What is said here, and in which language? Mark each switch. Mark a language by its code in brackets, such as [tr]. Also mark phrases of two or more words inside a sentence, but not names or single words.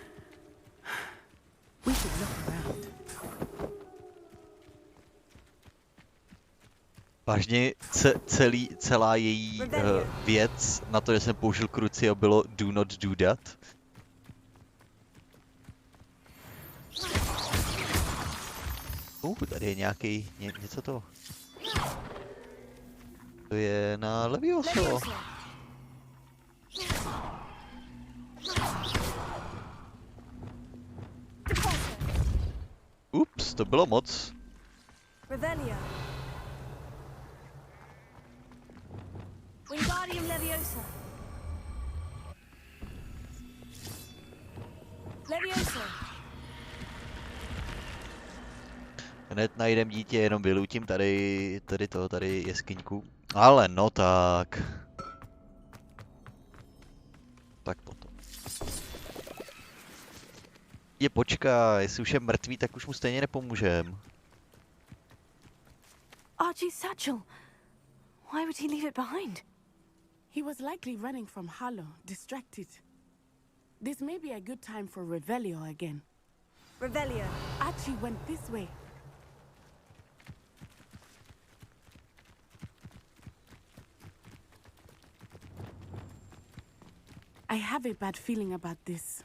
[en] We should look around. [cs] Vážně celá její věc na to, že jsem použil krucio, bylo [en] do not do that. [cs] Tady je nějaký, něco to. To je na Levioso. Ups, to bylo moc. Revelio. Wingardium Leviosa. Leviosa. Hned najdem dítě, jenom vylutím tady jeskyňku. Ale no tak. Tak potom. Počkej, jestli už je mrtvý, tak už mu stejně nepomůžem. [en] Archie's satchel. Why would he leave it behind? He was likely running from Harlow, distracted. This may be a good time for Revelio again. Revelio. Archie went this way. I have a bad feeling about this.